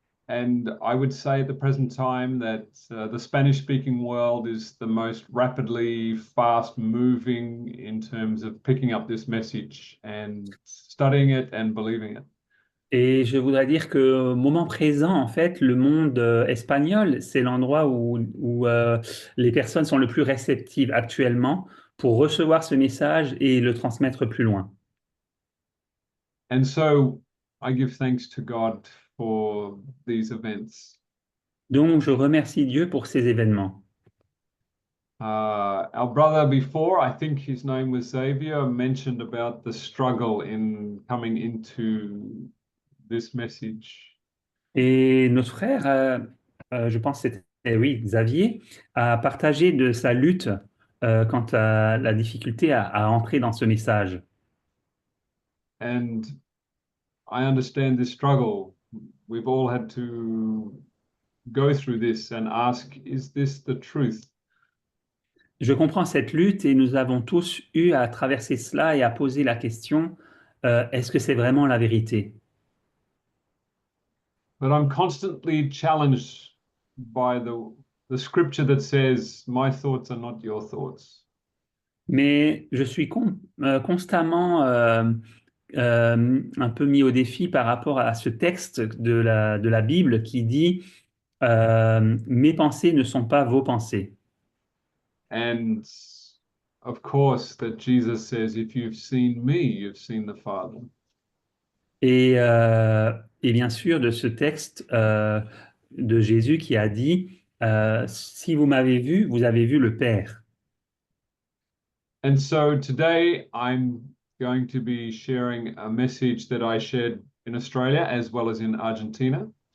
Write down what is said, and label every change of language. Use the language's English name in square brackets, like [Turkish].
[English] And I would say at the present time that the Spanish-speaking world is the most rapidly fast-moving in terms of picking up this message and studying it and believing it. [French] Et je voudrais dire que au moment présent, en fait, le monde espagnol, c'est l'endroit où les personnes sont le plus réceptives actuellement pour recevoir ce message et le transmettre plus loin. [English] And so I give thanks to God for these events. [French] Donc, je remercie Dieu pour ces événements. [English] Our brother before, I think his name was Xavier, mentioned about the struggle in coming into this message. [French] Et notre frère, je pense que c'était, oui, Xavier, a partagé de sa lutte quant à la difficulté à entrer dans ce message. [English] And I understand this struggle. We've all had to go through this and ask, is this the truth? [French] Je comprends cette lutte et nous avons tous eu à traverser cela et à poser la question, est-ce que c'est vraiment la vérité? [English] But I'm constantly challenged by the scripture that says, my thoughts are not your thoughts. [French] Mais je suis constamment un peu mis au défi par rapport à ce texte de la Bible qui dit mes pensées ne sont pas vos pensées. [English] And of course, that Jesus says, if you've seen me, you've seen the Father. [French] Et bien sûr, de ce texte de Jésus qui a dit, si vous m'avez vu, vous avez vu le Père. [English] And so today I'm going to be sharing a message that I shared in Australia as well as in Argentina.